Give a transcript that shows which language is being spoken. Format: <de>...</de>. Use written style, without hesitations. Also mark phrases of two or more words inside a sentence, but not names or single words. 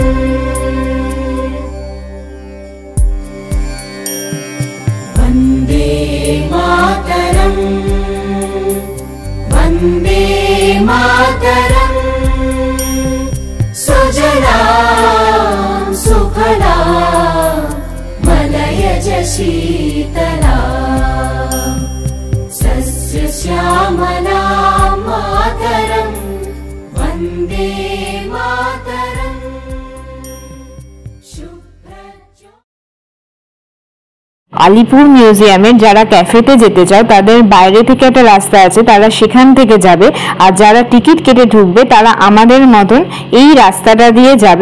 <sa>वन्दे मातरम् वन्दे मातरम् सुजलां सुफलां मलयज शीतला सस्यश्यामलां मातरं वन्दे मातरम्</sa> <bn>আলিপুর মিউজিয়ামের যারা ক্যাফেতে যেতে চাও তাদের বাইরে থেকে একটা রাস্তা আছে, তারা সেখান থেকে যাবে। আর যারা টিকিট কেটে ঢুকবে তারা আমাদের মতন এই রাস্তাটা দিয়ে যাবে।</bn>